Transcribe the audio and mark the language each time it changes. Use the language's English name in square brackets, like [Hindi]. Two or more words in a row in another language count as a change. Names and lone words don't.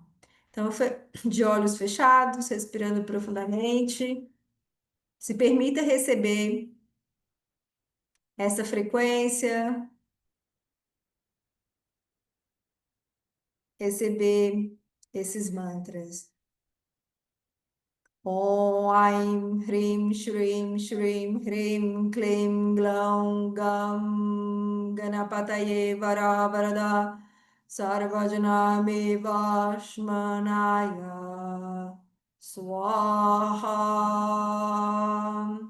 [Portuguese] Então, de olhos fechados, respirando profundamente, se permita receber essa frequência, receber esses mantras. [Sanskrit] Om Aim Hrim Shrim Shrim Hrim Klim Glaum Gam Ganapataye Varavarada Sarvajana Vashmanaya Swaha.